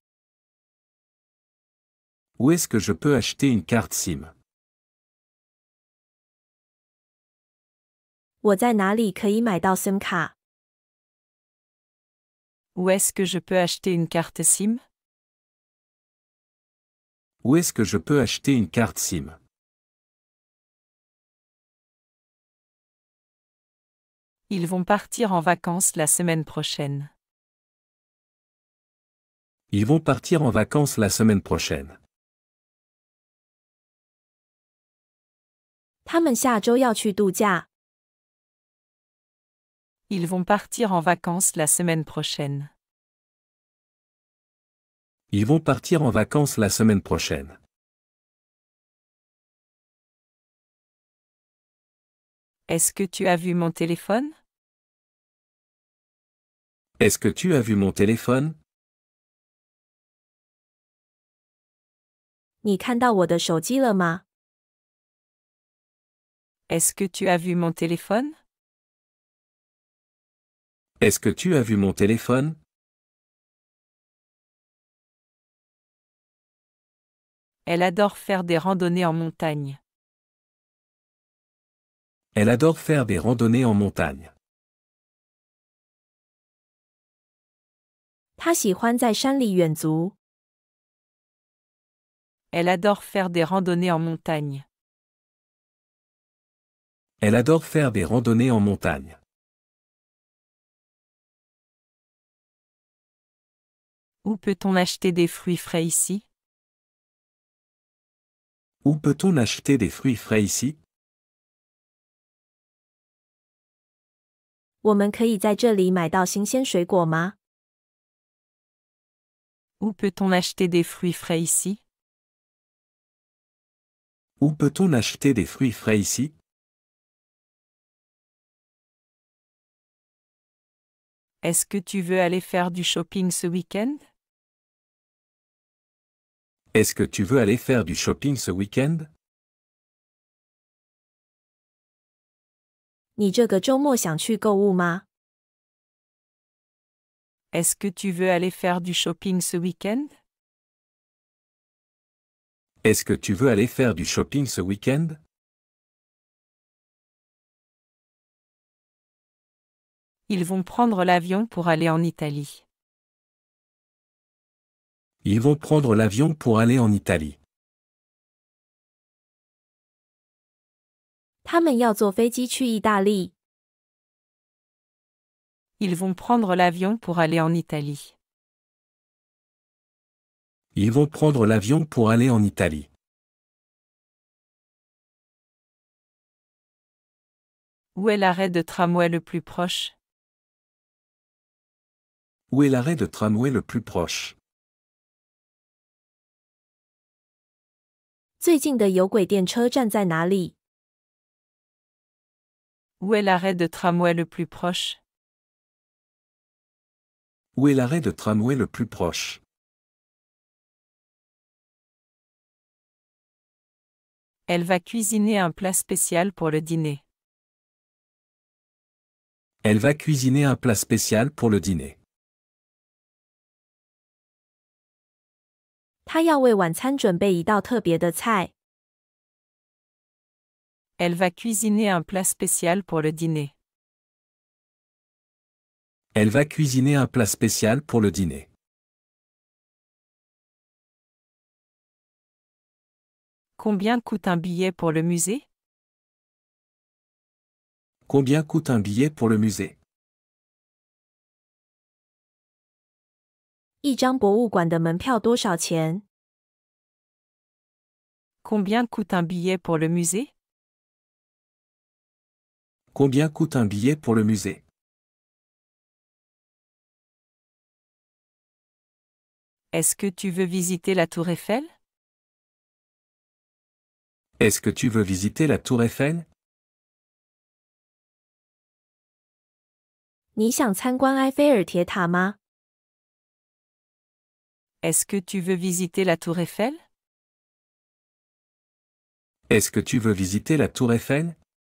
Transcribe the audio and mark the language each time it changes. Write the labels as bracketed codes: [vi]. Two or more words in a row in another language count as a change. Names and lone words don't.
[fr] Où est-ce que je peux acheter une carte SIM? [zh] 我在哪里可以买到 SIM 卡？ [fr] Où est-ce que je peux acheter une carte SIM? Où est-ce que je peux acheter une carte SIM? Ils vont partir en vacances la semaine prochaine. Ils vont partir en vacances la semaine prochaine. [zh] 他们下周要去度假。 [fr] Ils vont partir en vacances la semaine prochaine. Ils vont partir en vacances la semaine prochaine. Est-ce que tu as vu mon téléphone? Est-ce que tu as vu mon téléphone? [zh] 你看到我的手机了吗？ [fr] Est-ce que tu as vu mon téléphone? Est-ce que tu as vu mon téléphone? Elle adore faire des randonnées en montagne. Elle adore faire des randonnées en montagne. [zh] 她喜欢在山里远足。 [fr] Elle adore faire des randonnées en montagne. Elle adore faire des randonnées en montagne. Où peut-on acheter des fruits frais ici? Où peut-on acheter des fruits frais ici? [zh] 我们可以在这里买到新鲜水果吗？ [fr] Où peut-on acheter des fruits frais ici? Où peut-on acheter des fruits frais ici? Est-ce que tu veux aller faire du shopping ce week-end? Est-ce que tu veux aller faire du shopping ce week-end? [zh] 你这个周末想去购物吗？ [fr] Est-ce que tu veux aller faire du shopping ce week-end? Est-ce que tu veux aller faire du shopping ce week-end? Ils vont prendre l'avion pour aller en Italie. Ils vont prendre l'avion pour aller en Italie. [zh] 他们要坐飞机去意大利。 [fr] Ils vont prendre l'avion pour aller en Italie. Ils vont prendre l'avion pour aller en Italie. Où est l'arrêt de tramway le plus proche? Où est l'arrêt de tramway le plus proche? [zh] 最近的有轨电车站在哪里？ [fr] Où est l'arrêt de tramway le plus proche? Où est l'arrêt de tramway le plus proche? Elle va cuisiner un plat spécial pour le dîner. Elle va cuisiner un plat spécial pour le dîner. [zh] 她要为晚餐准备一道特别的菜。 [fr] Elle va cuisiner un plat spécial pour le dîner. Elle va cuisiner un plat spécial pour le dîner. Combien coûte un billet pour le musée? Combien coûte un billet pour le musée? [zh] 一张博物馆的门票多少钱？ [fr] Combien coûte un billet pour le musée? Combien coûte un billet pour le musée? Est-ce que tu veux visiter la tour Eiffel? Est-ce que tu veux visiter la tour Eiffel? [zh] 你想参观埃菲尔铁塔吗？ [fr] Est-ce que tu veux visiter la tour Eiffel? Est-ce que tu veux visiter la tour Eiffel?